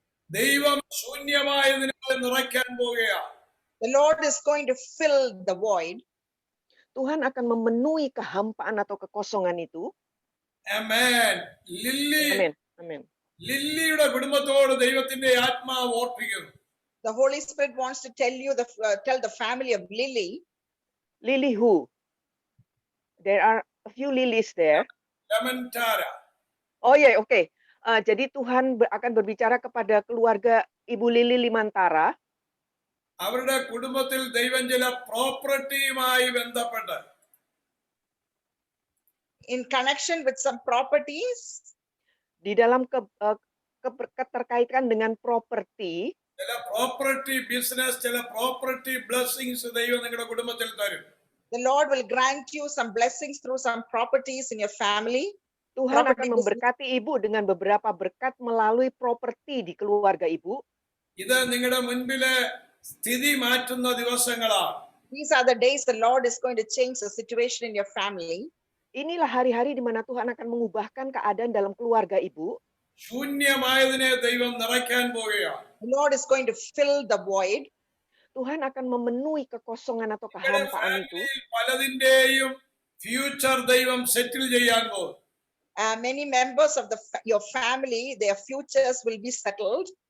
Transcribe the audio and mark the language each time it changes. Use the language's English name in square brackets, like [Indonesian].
[Malayalam] ദൈവം ശൂന്യമായതിനെ നിറയ്ക്കാൻ പോവുകയാണ്. [English] The Lord is going to fill the void. [Indonesian] Tuhan akan memenuhi kehampaan atau kekosongan itu. [English] Amen. [Indonesian] Amin. Amin. [Malayalam] ലില്ലിയുടെ കുടുംബത്തോട് ദൈവത്തിന്റെ ആത്മാവ് ഓർപ്പിക്കുന്നു. [English] The Holy Spirit wants to tell the family of Lily. Lily who? There are a few lilies there. Lamantara. [Indonesian] Oh ya, oke. Jadi Tuhan akan berbicara kepada keluarga Ibu Lili Limantara. [Malayalam] അവരുടെ കുടുംബത്തിൽ ദൈവം ചില പ്രോപ്പർട്ടിയുമായി ബന്ധപ്പെട്ട് [English] In connection with some properties. [Indonesian] Di dalam keterkaitan dengan properti. [Malayalam] ചില property business, ചില property blessings ദൈവം നിങ്ങളുടെ കുടുംബത്തിൽ തരും. [English] The Lord will grant you some blessings through some properties in your family. [Indonesian] Tuhan akan memberkati ibu dengan beberapa berkat melalui properti di keluarga ibu. [Malayalam] ഇത് നിങ്ങളുടെ മുൻപിലെ സ്ഥിതി മാറ്റുന്ന ദിവസങ്ങളാണ്. [English] These are the days the Lord is going to change the situation in your family. [Indonesian] Inilah hari-hari di mana Tuhan akan mengubahkan keadaan dalam keluarga ibu. [Malayalam] ശൂന്യമായതിനെ ദൈവം നിറയ്ക്കാൻ പോവുകയാണ്. [English] The Lord is going to fill the void. [Indonesian] Tuhan akan memenuhi kekosongan atau kehampaan itu. [Malayalam] പലതിന്റെയും future ദൈവം സെറ്റിൽ ചെയ്യാൻ പോകും. [English] Many members of your family, their futures will be settled.